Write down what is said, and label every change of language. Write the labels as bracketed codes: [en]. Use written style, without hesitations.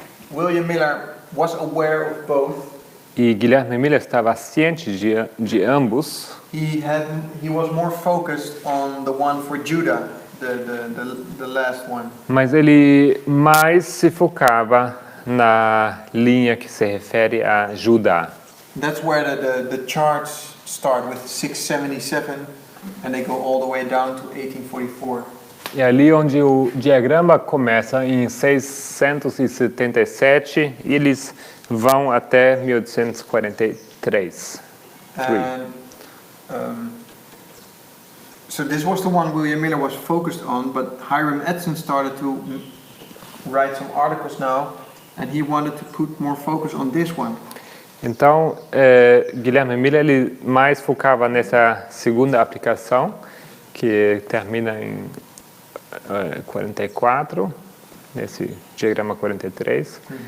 [en] William Miller was aware of both, [pt] E Guilherme Miller estava ciente de ambos. [en] he was more focused on the one for Judah, the last one. [pt] Mas ele mais se focava na linha que se refere a Judá. [en] That's where the charts start with 677 and they go all the way down to 1844. [pt] É ali onde o diagrama começa em 677 e eles vão até 1843. [en] And so this was the one William Miller was focused on, but Hiram Edson started to write some articles now, and he wanted to put more focus on this one. [pt] Então, Guilherme Miller ele mais focava nessa segunda aplicação, que termina em 44, nesse diagrama 43.